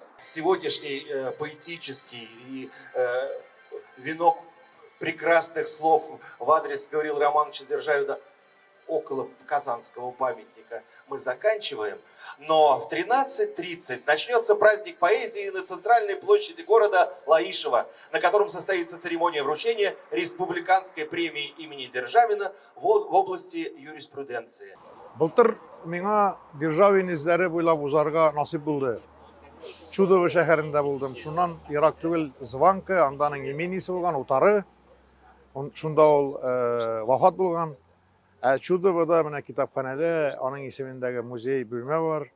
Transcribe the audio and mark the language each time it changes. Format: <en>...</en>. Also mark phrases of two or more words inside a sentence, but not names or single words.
<ru>Сегодняшний поэтический и венок прекрасных слов в адрес Гаврила Романовича Державина около Казанского памятника мы заканчиваем. Но в 13:30 начнется праздник поэзии на центральной площади города Лаишево, на котором состоится церемония вручения республиканской премии имени Державина в области юриспруденции.</ru> <tt>Былтыр миңа Державин изләре буйлап узарга насип булды. Чудово шәһәрендә булдым. Шуннан ерак түгел Званка, анданың именисе булган, утары. Шунда ул вафат булган. Чудовода менә китапханәдә аның исемендәге музей бүлмә бар.</tt>